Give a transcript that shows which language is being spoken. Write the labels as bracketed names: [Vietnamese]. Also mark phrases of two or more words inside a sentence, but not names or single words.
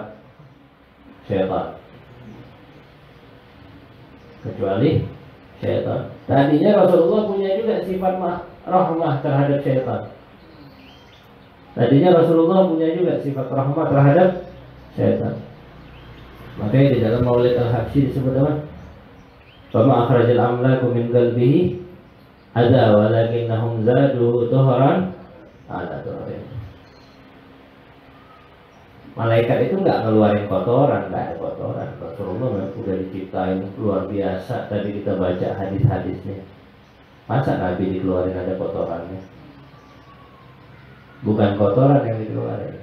[Indonesian] Syaitan. Kecuali syaitan. Tadinya Rasulullah punya juga sifat rahmah terhadap syaitan. Tadinya Rasulullah punya juga sifat rahmah terhadap syaitan. Makanya di dalam Maulid Al-Habsyi disebut apa? [Arabic] فما أخرج الأملاك من قلبه أذى ولكنهم زادوا طهرا على طهر. [Indonesian] Malaikat itu nggak ngeluarin kotoran, nggak ada kotoran. Rasulullah udah diciptain luar biasa. Tadi kita baca hadis-hadisnya. Masa Nabi dikeluarin ada kotorannya? Bukan kotoran yang dikeluarin.